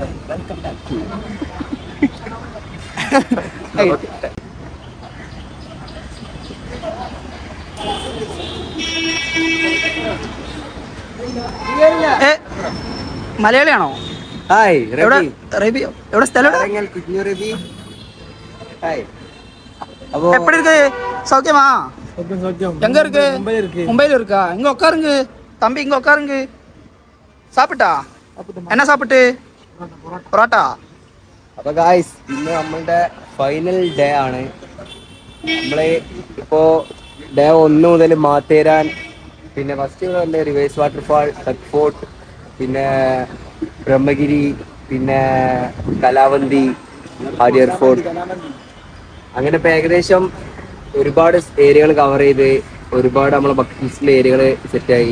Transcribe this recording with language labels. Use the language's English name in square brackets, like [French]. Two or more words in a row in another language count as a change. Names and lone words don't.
[Malayalam] മലയാളിയാണോ? ഹായ് എവിടെ സ്ഥലം? [Tamil] எப்படி இருக்கு? சௌக்கியமா? எங்க இருக்கு? மும்பைல இருக்கா? இங்க உட்காருங்க தம்பி, இங்க உட்காருங்க. சாப்பிட்டா? என்ன சாப்பிட்டு? [Malayalam] പൊറോട്ട. അപ്പൊ ഗായ്സ്, ഇന്ന് നമ്മളുടെ [English] final day [Malayalam] ആണ്. നമ്മള് ഇപ്പോ ഡേ 1 മുതൽ മാത്തേരാൻ, പിന്നെ ഫസ്റ്റ് വന്ന് [English] reverse waterfall, [Malayalam] ടക്ക് ഫോർട്ട്, പിന്നെ ബ്രഹ്മഗിരി, പിന്നെ കലാവന്തി, ഹാരിയർ ഫോർട്ട്, അങ്ങനെ ഇപ്പൊ ഏകദേശം ഒരുപാട് ഏരിയകൾ കവർ ചെയ്ത് ഒരുപാട് നമ്മളെ ബക്കറ്റ് ലിസ്റ്റിലെ ഏരിയകൾ സെറ്റായി.